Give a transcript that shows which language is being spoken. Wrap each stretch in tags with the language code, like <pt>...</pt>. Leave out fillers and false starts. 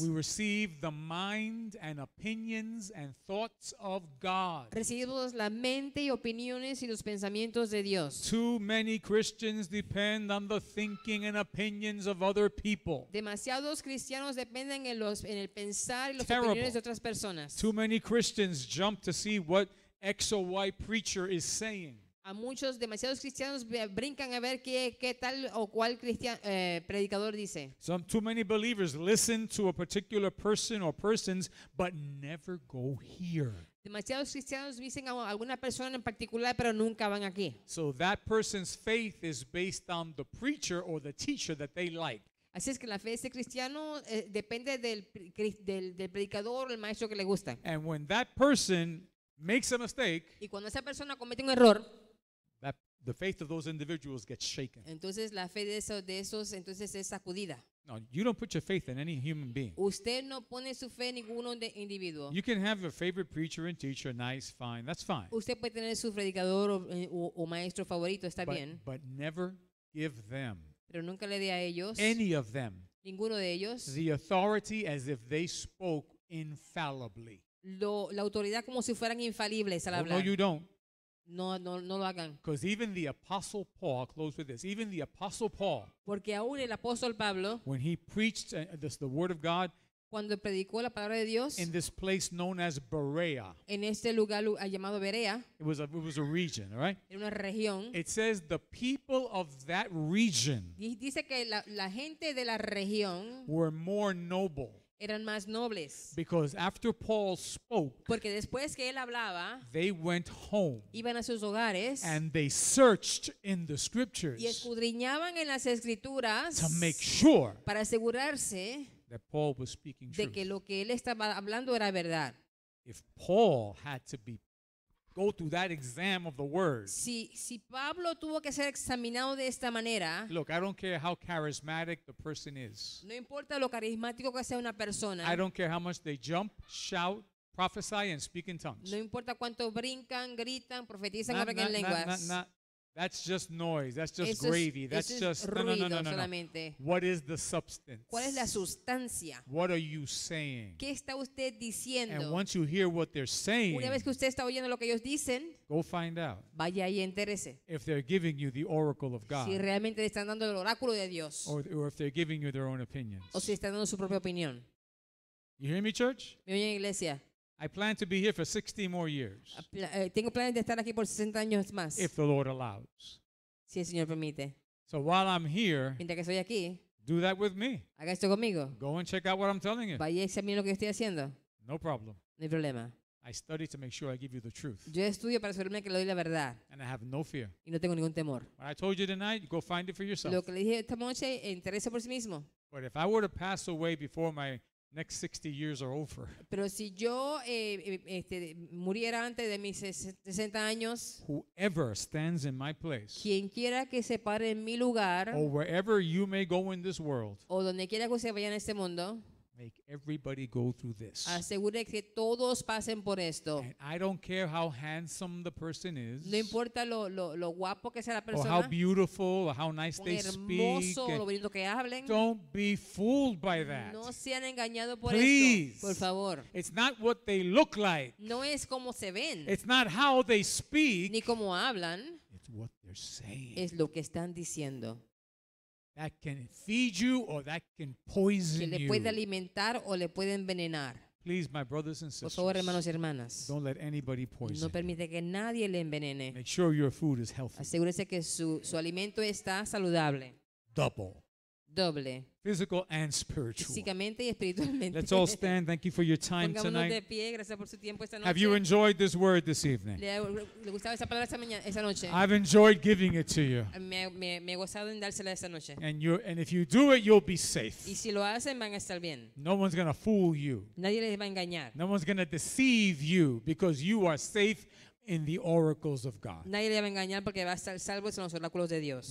<en>We receive the mind and opinions and thoughts of God.</en> <es>Recibimos la mente y opiniones y los pensamientos de Dios.</es> <en>Too many Christians depend on the thinking and opinions of other people.</en> <es>Demasiados cristianos dependen en el pensar y las</es> <en>Terrible.</en> <es>opiniones de otras personas.</es> <en>Too many Christians jump to see what X or Y preacher is saying.</en> <es>A demasiados cristianos brincan a ver qué tal o cual predicador dice.</es> <en>Too many believers listen to a particular person or persons, but never go here.</en> <es>Demasiados cristianos dicen a alguna persona en particular, pero nunca van aquí.</es> <en>So that person's faith is based on the preacher or the teacher that they like.</en> <es>Así es que la fe de este cristiano depende del predicador o el maestro que le gusta.</es> <en>And when that person makes a mistake,</en> <es>Y cuando esa persona comete un error,</es> <en>the faith of those individuals gets shaken.</en> <es>entonces la fe de esos entonces es sacudida.</es> <en>No, you don't put your faith in any human being.</en> <es>Usted no pone su fe en ninguno individuo.</es> <en>You can have your favorite preacher and teacher, nice, fine, that's fine.</en> <es>Usted puede tener su predicador o maestro favorito, está bien,</es> <en>But never give them,</en> <es>pero nunca le dé a ellos,</es> <en>any of them,</en> <es>ninguno de ellos,</es> <en>the authority as if they spoke infallibly.</en> <es>la autoridad como si fueran infalibles al</es> <en>Oh, no,</en> <es>hablar.</es> <en>you don't.</en> <es>No lo hagan.</es> <en>Because even the Apostle Paul, I'll close with this, even the Apostle Paul,</en> <es>Porque aún el apóstol Pablo,</es> <en>when he preached the Word of God</en> <es>cuando predicó la palabra de Dios</es> <en>in this place known as Berea,</en> <es>en este lugar llamado Berea,</es> <en>it was a region, all right?</en> <es>en una región,</es> <en>It says the people of that region</en> <es>dice que la gente de la región</es> <en>were more noble.</en> <es>eran más nobles.</es> <en>Because after Paul spoke,</en> <es>Porque después que él hablaba,</es> <en>they went home</en> <es>iban a sus hogares</es> <en>and they searched in the scriptures</en> <es>y escudriñaban en las escrituras</es> <en>to make sure</en> <es>para asegurarse</es> <en>that Paul was speaking</en> <es>de que</es> <en>truth.</en> <es>lo que él estaba hablando era verdad.</es> <en>If Paul had to go through that exam of the word,</en> <es>Si Pablo tuvo que ser examinado de esta manera,</es> <en>look, I don't care how charismatic the person is.</en> <es>no importa lo carismático que sea una persona,</es> <en>I don't care how much they jump, shout, prophesy, and speak in tongues.</en> <es>no importa cuánto brincan, gritan, profetizan,</es> <en>Not-</en> <es>hablan en</es> <en>not-</en> <es>lenguas.</es> <en>not- that's just noise. That's just</en> <es>Eso es-</es> <en>gravy. That's</en> <es>eso es</es> <en>just</en> <es>ruido</es> <en>no.</en> <es>solamente.</es> <en>What is the substance?</en> <es>¿Cuál es la sustancia?</es> <en>What are you saying?</en> <es>¿Qué está usted</es> <en>And</en> <es>diciendo?</es> <en>once you hear what they're saying,</en> <es>Una vez que usted está oyendo lo que ellos dicen,</es> <en>go find out</en> <es>vaya y entérese</es> <en>if they're giving you the oracle of God</en> <es>si realmente le están dando el oráculo de Dios</es> <en>or if they're giving you their own opinions.</en> <es>o si están dando su propia opinión.</es> <en>You hear me, church?</en> <es>¿Me oyen, iglesia?</es> <en>I plan to be here for 60 more years,</en> <es>Tengo planes de estar aquí por 60 años más,</es> <en>if the Lord allows.</en> <es>si el Señor permite.</es> <en>So while I'm here,</en> <es>Mientras que estoy aquí,</es> <en>do that with me.</en> <es>haga esto conmigo.</es> <en>Go and check out what I'm telling you.</en> <es>Vaya y examine lo que estoy haciendo.</es> <en>No problem.</en> <es>No hay problema.</es> <en>I study to make sure I give you the truth.</en> <es>Yo estudio para asegurarme que le doy la verdad</es> <en>And I have no fear.</en> <es>y no tengo ningún temor.</es> <en>What I told you tonight, go find it for yourself.</en> <es>Lo que le dije esta noche, interese por sí mismo.</es> <en>But if I were to pass away before my next 60 years are over,</en> <es>Pero si yo muriera antes de mis 60 años,</es> <en>whoever stands in my place,</en> <es>quien quiera que se pare en mi lugar</es> <en>or wherever you may go in this world,</en> <es>o donde quiera que usted vaya en este mundo,</es> <en>make everybody go through this.</en> <es>asegure que todos pasen por esto.</es> <en>And I don't care how handsome the person is,</en> <es>No importa lo guapo que sea la</es> <en>or how</en> <es>persona,</es> <en>beautiful, or how nice</en> <es>lo</es> <en>they speak.</en> <es>hermoso, lo bonito que hablen.</es> <en>Don't be fooled by that.</en> <es>No sean engañados por</es> <en>Please.</en> <es>esto, por favor.</es> <en>It's not what they look like.</en> <es>No es como se ven,</es> <en>It's not how they speak.</en> <es>ni como hablan,</es> <en>It's what they're saying.</en> <es>es lo que están diciendo.</es> <en>That can feed you or that can</en> <es>Que</es> <en>poison</en> <es>le</es> <en>you.</en> <es>puede alimentar o le puede envenenar.</es> <en>Please, my brothers and</en> <es>Por favor, hermanos</es> <en>sisters,</en> <es>y hermanas,</es> <en>don't let anybody</en> <es>no</es> <en>poison you.</en> <es>permite que nadie le envenene.</es> <en>Make sure your food is healthy.</en> <es>Asegúrese que su alimento está saludable,</es> <en>Double.</en> <es>doble,</es> <en>Physical and spiritual.</en> <es>físicamente y espiritualmente.</es> <en>Let's all stand. Thank you for your time</en> <es>Pongámonos de</es> <en>tonight.</en> <es>pie, gracias por su tiempo esta</es> <en>Have you</en> <es>noche.</es> <en>enjoyed this word this evening?</en> <es>¿Le gustaba esa palabra esta noche?</es> <en>I've enjoyed giving it to you.</en> <es>Me he gozado en dársela esta noche.</es> <en>And if you do it, you'll be</en> <es>Y</es> <en>safe.</en> <es>si lo hacen, van a estar bien.</es> <en>No one's going to fool you.</en> <es>Nadie les va a engañar.</es> <en>No one's going to deceive you because you are safe in the oracles of God.</en> <es>Nadie le va a engañar porque va a estar salvo en los oráculos de Dios.</es>